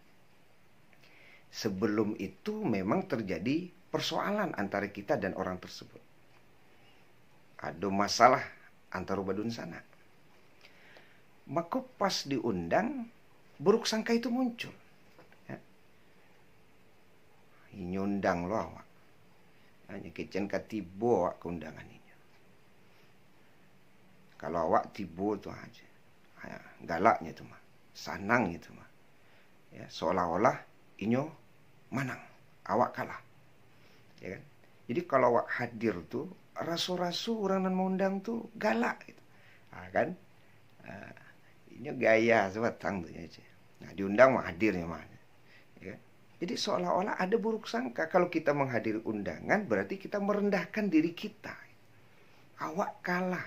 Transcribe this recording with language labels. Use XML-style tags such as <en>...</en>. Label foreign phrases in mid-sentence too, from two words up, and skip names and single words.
<id>Sebelum itu memang terjadi persoalan antara kita dan orang tersebut. Ada masalah antara badun sana. Maka pas diundang, buruk sangka itu muncul. Ya.</id> <min>Nyundang lo awak. Hanya kecen katibo awak keundangan ini. Kalau awak tibo tu aja. Galaknya tu mah. Sanangnya tu mah. Ya, seolah-olah inyo manang. Awak kalah. Ya kan? Jadi kalau awak hadir tu, rasu-rasu orang yang mengundang tu galak gitu. Kan? Ini gaya sebatang tu aja. Nah, diundang mah hadirnya mah. Ya.</min> <id>Jadi seolah-olah ada buruk sangka. Kalau kita menghadiri undangan berarti kita merendahkan diri kita.</id> <min>Awak kalah.</min>